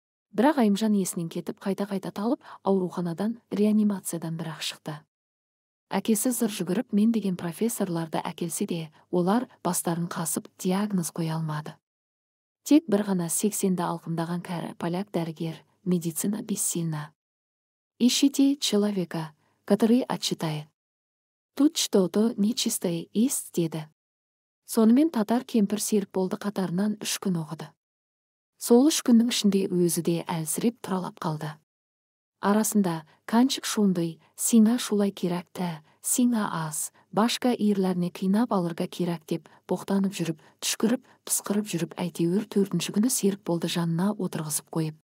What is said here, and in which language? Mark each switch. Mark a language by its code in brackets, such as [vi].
[kk] Бірақ Айымжан есінен кетіп, қайта-қайта талып, ауруханадан, реанимациядан бірақ шықты. Әкесі зыр жүгіріп, мен деген профессорларды әкелсе де, олар бастарын қасып, диагноз қоя алмады. Тек бір ғана 80-ді алқымдаған кәрі поляк дәрігер, [ru] медицина бессильна. Ищите человека, который отчитает. Тут что-то нечистое есть, [kk] деді. Сонымен татар кемпір Серікболды қатарынан 3 күн оқыды. Сол 3 күннің ішінде өзі де әлсіреп тұралап қалды. Арасында [tt] канчик шундый, сиңа шулай керекті, сиңа аз, башка ирлеріне қинап алырға керек [kk] деп боқтанып жүріп, түшкіріп, пысқырып жүріп, әйтеуір 4-ші күні Серікболды жанына отырғызып қойып.